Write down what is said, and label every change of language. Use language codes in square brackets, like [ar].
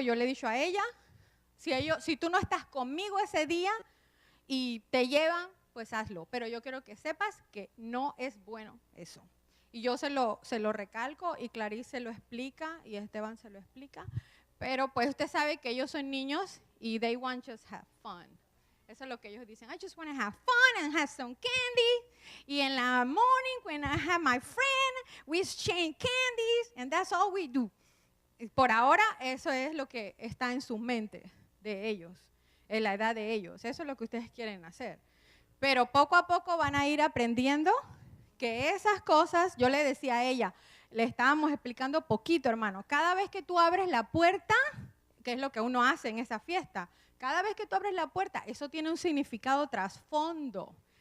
[es] Yo le he dicho a ella, si tú no estás conmigo ese día y te llevan, pues hazlo. Pero yo quiero que sepas que no es bueno eso. Y yo se lo recalco y Clarice se lo explica y Esteban se lo explica. Pero pues usted sabe que ellos son niños y [en] they want just have fun. [es] Eso es lo que ellos dicen. [en] I just want to have fun and have some candy. [es] Y en la [en] morning when I have my friend, we exchange candies and that's all we do. [es] Y por ahora eso es lo que está en su mente de ellos, en la edad de ellos. Eso es lo que ustedes quieren hacer. Pero poco a poco van a ir aprendiendo que esas cosas, yo le decía a ella, le estábamos explicando poquito, hermano. Cada vez que tú abres la puerta, que es lo que uno hace en esa fiesta, cada vez que tú abres la puerta, eso tiene un significado trasfondo.